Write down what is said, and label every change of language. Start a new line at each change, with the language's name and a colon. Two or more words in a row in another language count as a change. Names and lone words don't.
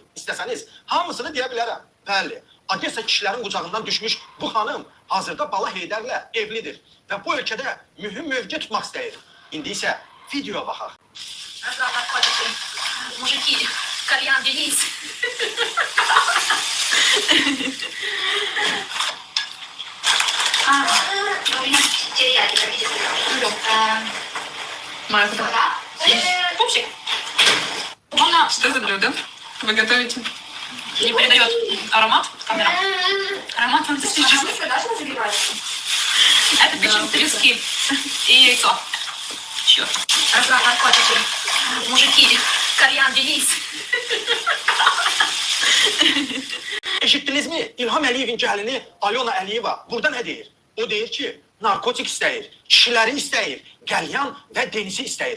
Azerbaijani: İstəsəniz hamısını deyə bilərəm. Bəli, Odessa kişilərin qucağından düşmüş bu xanım hazırda Bala Heydərlə evlidir və bu ölkədə mühüm mövqe tutmaq istəyir. İndi isə videoya baxaq.
Russian: Мужики, кальян Deniz. Марта. Пупсик. Что за блюдо вы готовите? Не передает аромат камера. Аромат фантастический. Это печень трески и яйцо. Черт. Мужики, кальян Deniz.
Azerbaijani: Eşitdinizmi? İlham Əliyevin gəlini Alyona Əliyeva burada nə deyir? O deyir ki, narkotik istəyir, kişiləri istəyir, qəlyan və denizi istəyir.